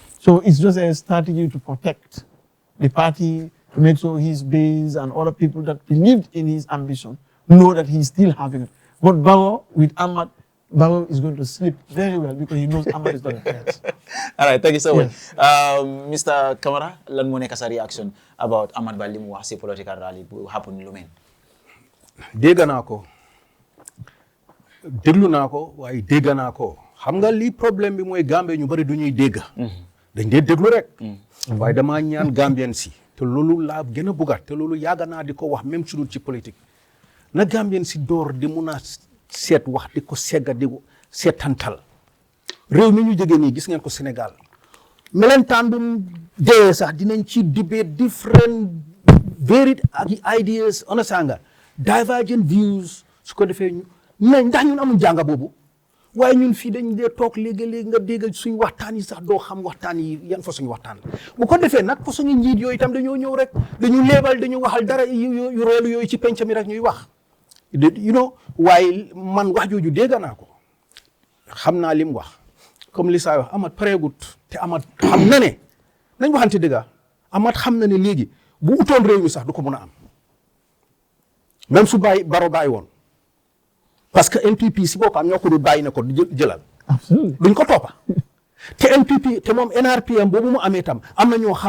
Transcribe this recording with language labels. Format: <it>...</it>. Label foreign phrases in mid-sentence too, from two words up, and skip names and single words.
<en>So it's just a strategy to protect the party, to make sure his base and other people that believed in his ambition know that he's still having it. But Bago with Ahmad, Baro is going to sleep very well because he knows Ahmad is going to dance. All right, thank you so much. Mr.</en> <wo>Kamara, lan moo nekk sa</wo> <en>reaction about</en> <wo>Ahmad Bah li mu wax si</wo> <en>political rally</en> <wo>bu happen lu mel. dégg naa ko déglu naa ko waaye dégg naa ko xam nga lii problème bi mooy Gambie ñu bari du ñuy dégg. dañ dee déglu rek. waaye damaa ñaan Gambien si te loolu laa gën a buggaat te loolu yàgg naa di ko wax même su dul ci politique na Gambien si door di mun a seet wax di ko segga di ko seetantal réew mi ñu jógee nii gis ngeen ko Sénégal melentaan bu mu dee sax dinañ ci</wo> <en>debate different varied ideas</en> <wo>nga</wo> <en>divergent views</en> <wo>su ko defee ñu mais ndax ñun amul jànga boobu waaye ñun fii dañ dee toog léegi-léegi nga dégg suñ waxtaan yi sax doo xam waxtaan yi yan façon waxtaan bu ko defee nag façon njiit yooyu itam dañoo ñëw rek dañu leebal dañu waxal dara yu reelu yooyu ci penc mi rek ñuy wax waaye man wax jooju dégg naa ko xam naa li mu wax comme li saa wax Amat pareegut te Amat xam na ne nañ waxante dëgg Amat xam na ne léegi bu utoon réew mi sax du ko mun a am même su Baro bàyyi woon parce que NPP si boppam ñoo ko du bàyyi ne ko jëlal duñ ko toppa te NPP te moom NRPM boobu mu amee tam am na ñoo xam</wo>